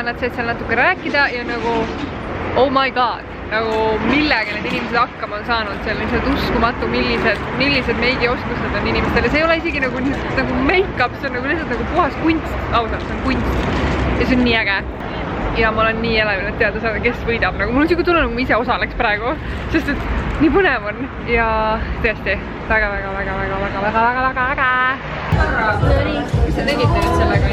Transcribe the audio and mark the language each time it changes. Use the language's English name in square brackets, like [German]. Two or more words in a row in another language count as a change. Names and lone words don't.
[Estonian] nad said seal natuke rääkida ja nagu [English] oh my god, [Estonian] nagu millega need inimesed hakkama on saanud, see on lihtsalt uskumatu, millised meigioskused on inimestele, see ei ole isegi nagu make-up, see on nagu lihtsalt nagu puhas kunst, ausalt, see on kunst ja see on nii äge. Ja ma olen nii elevil, et teada saada, kes võidab. Nagu mul on siuke tunne, nagu ma ise osaleks praegu, sest et nii põnev on ja tõesti väga. Mis sa tegite nüüd sellega?